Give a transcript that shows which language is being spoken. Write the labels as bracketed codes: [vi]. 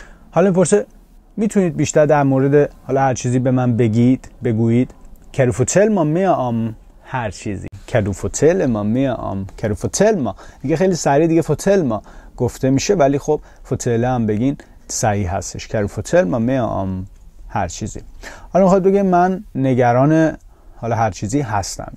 [fa] حالا میپرسه میتونید بیشتر در مورد حالا هر چیزی به من بگویید؟ [da] Kan du fortælle mig mere om [fa] هر چیزی؟ [da] Kan du fortælle mig mere om؟ Kan du fortælle mig [fa] دیگه خیلی سریع دیگه fortælle mig گفته میشه، ولی خب fortælle هم بگین صحیح هستش. [da] Kan du fortælle mig mere om [fa] هر چیزی. حالا میخواد بگه من نگران حالا هر چیزی هستم.